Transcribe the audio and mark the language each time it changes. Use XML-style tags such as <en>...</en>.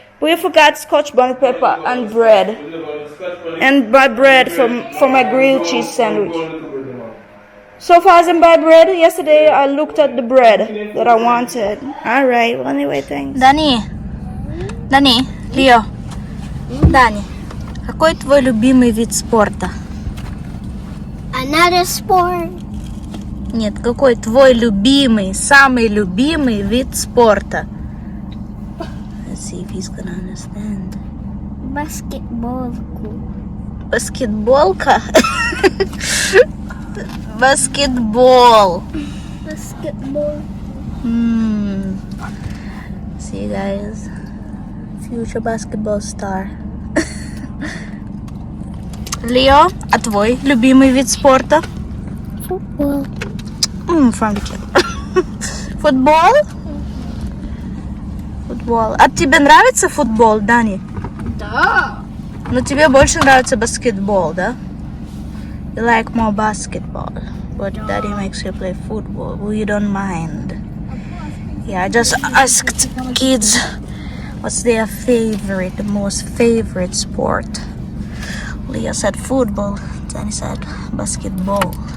<en>We forgot scotch bonnet pepper and bread. And buy bread for my grilled cheese sandwich. So far as I buy bread, yesterday I looked at the bread that I wanted. Alright, well anyway, thanks.</en> <ru>Дани, Лео. Дани, какой твой любимый вид спорта?</ru> <en>Another sport.</en> <ru>Нет, какой твой любимый, самый любимый вид спорта?</ru> <en>see if he's gonna understand. Basketball. Basketball ka? Basketball. Basketball. See guys, future basketball star.</en> <ru>Лео, а твой любимый вид спорта? Football. Франки. Футбол? Футбол. А тебе нравится футбол, Дани? Да. Но тебе больше нравится баскетбол, да?</ru> <en>You like more basketball, but Daddy makes you play football. Well, you don't mind. Yeah, I just asked kids what's their favorite, the most favorite sport. Leah said football, Danny said basketball.</en>